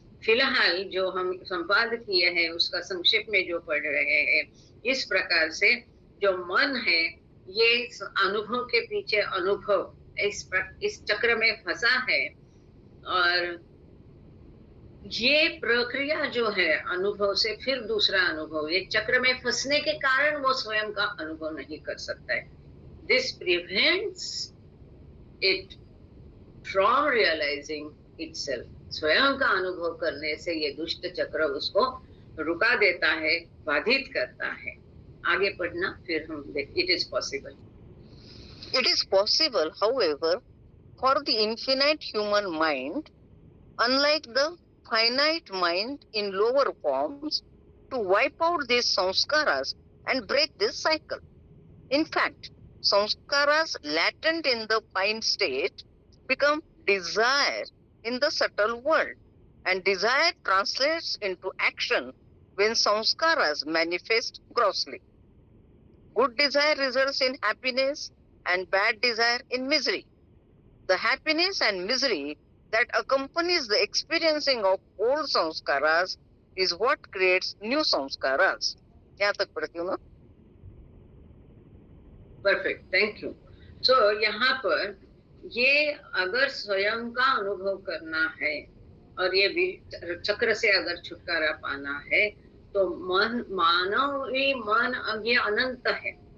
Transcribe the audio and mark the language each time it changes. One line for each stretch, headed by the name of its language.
Hindi: फिलहाल जो हम संवाद किए हैं उसका संक्षेप में जो पढ़ रहे हैं, इस प्रकार से जो मन है ये अनुभव के पीछे अनुभव इस चक्र में फंसा है, और ये प्रक्रिया जो है अनुभव से फिर दूसरा अनुभव, ये चक्र में फंसने के कारण वो स्वयं का अनुभव नहीं कर सकता है।
English: This prevents it from realizing itself.
Hindi: स्वयं का अनुभव करने से ये दुष्ट चक्र उसको रुका देता है, बाधित करता है। आगे पढ़ना, फिर हम देख.
English: It is possible. It is possible, however, for the infinite human mind, unlike the finite mind in lower forms, to wipe out these samskaras and break this cycle. In fact, samskaras latent in the fine state become desire in the subtle world, and desire translates into action when samskaras manifest grossly. Good desire results in happiness and bad desire in misery. The happiness and misery that accompanies the experiencing of old samskaras is what creates new samskaras.
Hindi: यहाँ तक पढ़ती हूँ ना?
English: Perfect, thank you.
Hindi: सो यहाँ पर ये अगर स्वयं का अनुभव करना है और ये भी चक्र से अगर छुटकारा पाना है, तो मन, मानवी मन ये अनंत है.